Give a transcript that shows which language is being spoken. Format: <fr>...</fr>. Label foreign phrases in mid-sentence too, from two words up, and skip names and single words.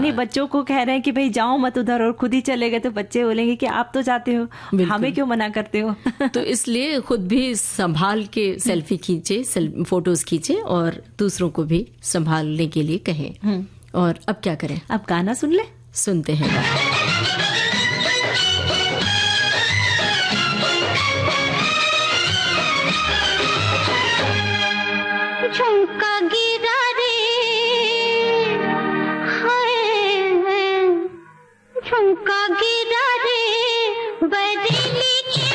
<hi>नहीं, बच्चों को कह रहे हैं कि भाई जाओ मत उधर, और खुद ही चले गए तो बच्चे बोलेंगे कि आप तो जाते हो, हमें क्यों मना करते हो। तो इसलिए खुद भी संभाल के सेल्फी खींचे, फोटोज खींचे और दूसरों को भी संभालने के लिए कहें। और अब क्या करें? अब गाना सुन ले, सुनते हैं। झुमका गिरा रे, हाय झुमका गिरा रे, बरेली के</hi>